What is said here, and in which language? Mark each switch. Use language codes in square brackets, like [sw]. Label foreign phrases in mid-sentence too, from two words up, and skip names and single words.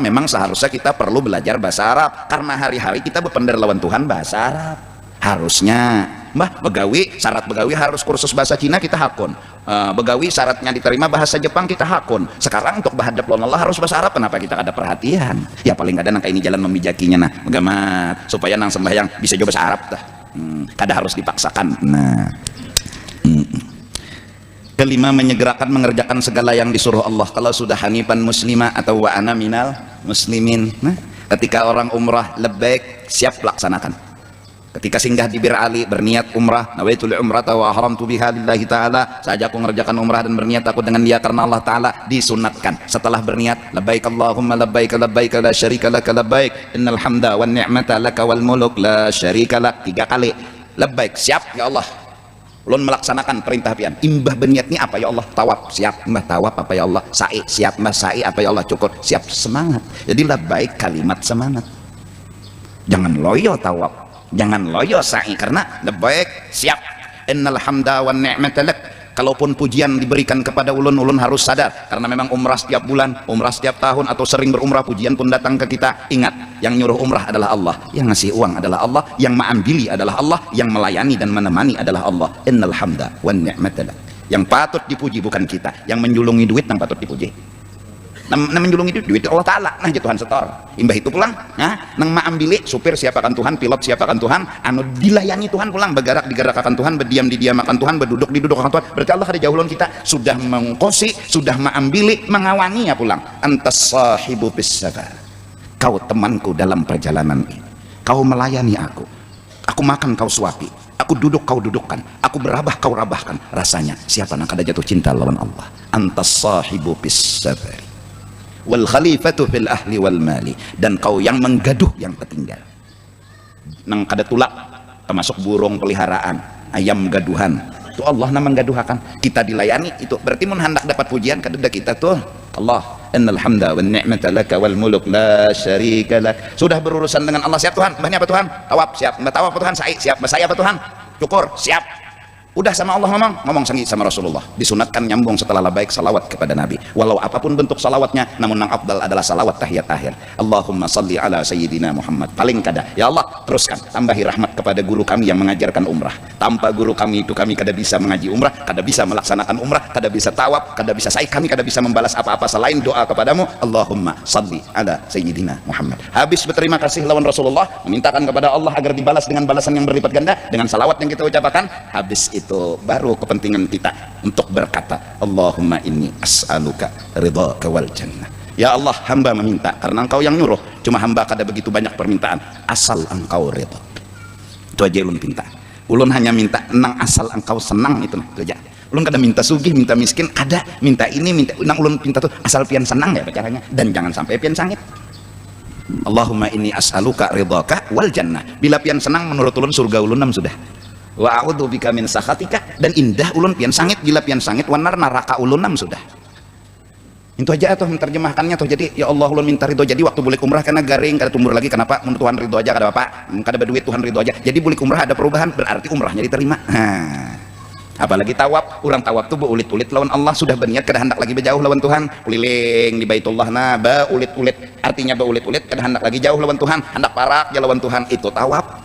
[id] Memang seharusnya kita perlu belajar bahasa Arab karena hari-hari kita bepender lawan Tuhan bahasa Arab. [bjn] Harusnya Mbah, begawi, syarat begawi harus kursus bahasa Cina, kita hakun. Begawi syaratnya diterima bahasa Jepang, kita hakun. Sekarang untuk bahadap lawan Allah harus bahasa Arab, kenapa kita ada perhatian? Ya paling kadang ini jalan memijakinya nah, bagaimana supaya nang sembahyang bisa juga bahasa Arab dah. Kada harus dipaksakan. Nah. [id] Kelima, menyegerakan mengerjakan segala yang disuruh Allah. Kalau sudah [ar] hanifan muslimah atau wa ana minal muslimin. [id] Nah, ketika orang umrah labbaik, siap laksanakan. Ketika singgah di Bir Ali, berniat umrah, [ar] nawaitul umrata wa haramtu biha lillahi ta'ala, [id] saja aku mengerjakan umrah dan berniat aku dengan dia karena Allah Ta'ala, disunatkan. Setelah berniat, labbaik Allahumma labbaik labbaik la syarika laka labbaik innal hamda wan ni'mata laka wal muluk la syarika lak. [bjn] 3 kali labbaik, siap ya Allah, ulun melaksanakan perintah pian. Imbah berniat ni apa ya Allah? Tawaf, siap mbah tawaf apa ya Allah? Sa'i, siap mbah sa'i apa ya Allah? Cukur, siap, semangat. [id] Jadi labbaik kalimat semangat. Jangan loyo tawaf, jangan loyo sa'i, karena labbaik siap. [ar] Innal hamda wan ni'mata lak. [id] Kalaupun pujian diberikan kepada ulun, ulun harus sadar, karena memang umrah setiap bulan, umrah setiap tahun, atau sering berumrah, pujian pun datang ke kita. Ingat, yang nyuruh umrah adalah Allah, yang ngasih uang adalah Allah, yang ma'ambili adalah Allah, yang melayani dan menemani adalah Allah. [ar] Innal hamda wan ni'mata lak. [id] Yang patut dipuji bukan kita, yang menjulungi duit yang patut dipuji. [bjn] Nang menjulungi duit Allah Ta'ala, nah Tuhan setor. Imbah itu pulang, nah, nang ma'ambili, supir siapakan Tuhan, pilot siapakan Tuhan, anu dilayani Tuhan pulang, bergerak digerakkan Tuhan, berdiam didiamakan Tuhan, berduduk didudukkan Tuhan. Berarti Allah ada jauhlon kita, sudah mengkosi, sudah ma'ambili, mengawani ya pulang. [ar] Antas sahibu bis safar. [id] Kau temanku dalam perjalanan ini. Kau melayani aku. Aku makan kau suapi. Aku duduk kau dudukkan. Aku berabah kau rabahkan. Rasanya siapa nak ada jatuh cinta lawan Allah. Antas sahibu bis safar. Wal khalifatu fil ahli wal mali, dan kau yang menggaduh yang tertinggal. [bjn] Nang kada tulak, termasuk burung peliharaan, ayam gaduhan, itu Allah namang gaduhakan. Kita dilayani, itu berarti mun hendak dapat pujian kada kita tuh Allah. [ar] Innal hamda wan ni'mata laka wal muluk la syarika lak. [id] Sudah berurusan dengan Allah, siap Tuhan. [bjn] Mbahnya apa Tuhan? Tawaf, siap. Mbah tawaf apa Tuhan? Sa'i, siap. Mbah sa'i apa Tuhan? Cukur, siap. [id] Udah sama Allah ngomong sangi sama Rasulullah, disunatkan nyambung setelah labbaik salawat kepada Nabi, walau apapun bentuk salawatnya, namun yang afdal adalah salawat tahiyat akhir. [ar] Allahumma salli ala sayyidina Muhammad. [id] Paling kada, ya Allah teruskan tambahi rahmat kepada guru kami yang mengajarkan umrah. Tanpa guru kami itu kami kada bisa mengaji umrah, kada bisa melaksanakan umrah, kada bisa tawaf, kada bisa sa'i, kami kada bisa membalas apa-apa selain doa kepadamu. [ar] Allahumma salli ala sayyidina Muhammad. [id] Habis berterima kasih lawan Rasulullah, memintakan kepada Allah agar dibalas dengan balasan yang berlipat ganda dengan salawat yang kita ucapkan. Habis itu baru kepentingan kita untuk berkata, [ar] Allahumma inni as'aluka ridhaka wal jannah. [id] Ya Allah, hamba meminta karena engkau yang nyuruh. Cuma hamba kada begitu banyak permintaan, asal engkau ridha. [bjn] Itu aja ulun minta. Ulun hanya minta nang asal engkau senang, itu aja. Ulun kada minta sugih, minta miskin, kada minta ini, minta nang ulun minta tuh asal pian senang ya caranya, dan jangan sampai pian sangit. [ar] Allahumma inni as'aluka ridhaka wal jannah. [bjn] Bila pian senang menurut ulun surga ulun sudah. [ar] Wa a'udzu bika min sakhatika, [bjn] dan indah ulun pian sangit, gila pian sangit wanar neraka ulunam sudah. Itu aja atau menerjemahkannya tuh. Jadi ya Allah ulun minta ridho, jadi waktu bulik umrah karena garing kada tumbuh lagi, kenapa menurut Tuhan ridho aja kada apa, kada berduit Tuhan ridho aja, jadi bulik umrah ada perubahan, berarti umrahnya diterima. Apalagi tawaf, orang tawaf tuh beulit-ulit lawan Allah, sudah berniat kada hendak lagi berjauh lawan Tuhan, keliling di Baitullah nah beulit-ulit, artinya beulit-ulit kada hendak lagi jauh lawan Tuhan, hendak parak ya lawan Tuhan, itu tawaf.